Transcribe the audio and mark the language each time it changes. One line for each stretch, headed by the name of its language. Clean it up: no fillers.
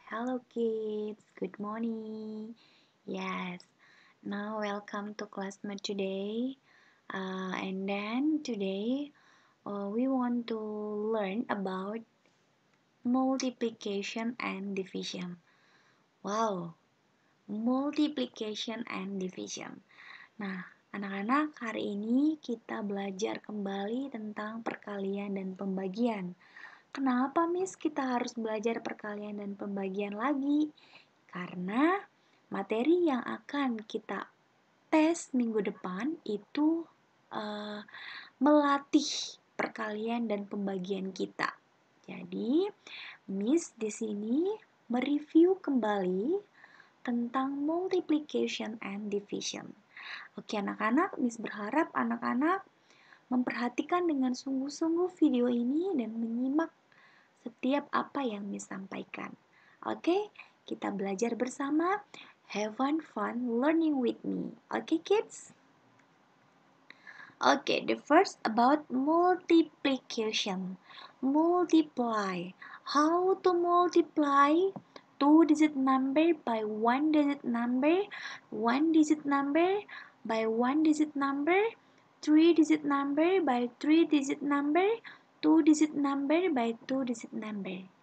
English: Hello kids, good morning. Yes, now welcome to class math today. And then today we want to learn about multiplication and division. Wow, multiplication and division.
Indonesian: Nah, anak-anak, hari ini kita belajar kembali tentang perkalian dan pembagian. Kenapa, Miss, kita harus belajar perkalian dan pembagian lagi? Karena materi yang akan kita tes minggu depan itu melatih perkalian dan pembagian kita. Jadi, Miss di sini mereview kembali tentang
English: multiplication and division.
Indonesian: Oke, anak-anak, Miss berharap anak-anak memperhatikan dengan sungguh-sungguh video ini dan menyimak setiap apa yang Miss sampaikan. Oke, kita belajar bersama.
English: Have fun learning with me. Okay, kids? Okay, the first about multiplication. Multiply. How to multiply two-digit number by one-digit number, one-digit number by one-digit number, three-digit number by three-digit number, two-digit number by two-digit number.